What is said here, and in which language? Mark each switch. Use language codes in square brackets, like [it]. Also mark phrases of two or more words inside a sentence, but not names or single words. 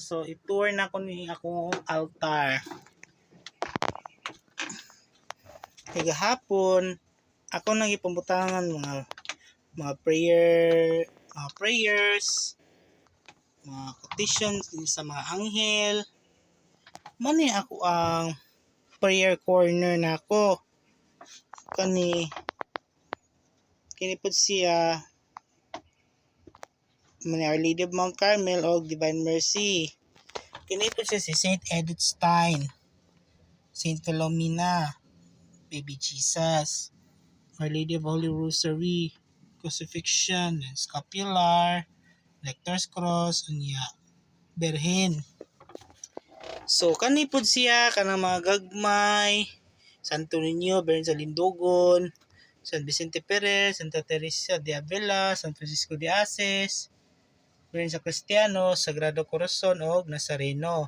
[ceb] So i-tour na ko ni akong altar. Kaya hapon ako nang ipambutangan mga prayers, mga quotations sa mga anghel. Mani ako ang prayer corner nako kani pud siya Our Lady of Mount Carmel o Divine Mercy. Kini po siya si Saint Edith Stein, Saint Philomena, Baby Jesus, Our Lady of Holy Rosary, Crucifixion, Scapular, Lector's Cross, unya Berhen. So kani po siya kanang mga gagmay, Santo Niño, Berhen sa Lindogon, San Vicente Perez, Santa Teresa de Avila, San Francisco de Assis, Berhen sa Kristiyano, Sagrado Corazon o Nazareno.